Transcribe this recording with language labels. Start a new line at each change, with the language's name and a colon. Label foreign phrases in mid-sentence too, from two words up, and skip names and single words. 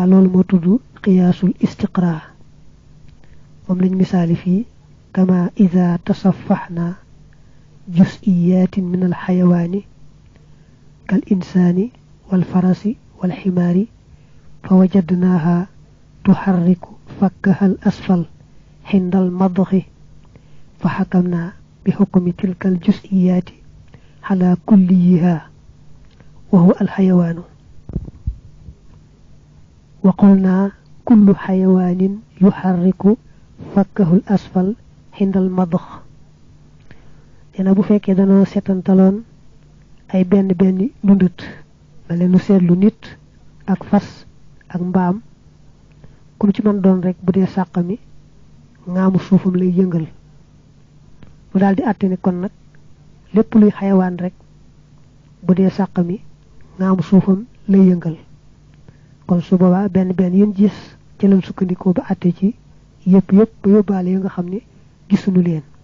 Wolof: loolu moo tudd
Arabic: قياس الاستقراء
Wolof: moom lañ misaali
Arabic: في كما إذا تصفحنا جزئيات من الحيوان كالإنسان والفرس والحمار فوجدناها تحرك فكها الأسفل عند المضغ فحكمنا بحكم تلك الجزئيات على كليها وهو الحيوان وقلنا كل حيوان يحرك فكه الأسفل عند المضغ
Wolof: dina bu fekkee danoo setantaloon ay benn nundut mel ne nu seetlu nit ak fas ak mbaam ku ci mën doon rek bu dee sàq mi ngaamu suufam lay yëngal mu daal di àtte ne kon nag lépp luy xayawaan rek bu dee sàq mi ngaamu suufam lay yëngal kon su boobaa benn yéen gis ci lañ sukkandikoo ba àtte ci yëpp ba yóbbaale yi nga xam ne gisuñu leen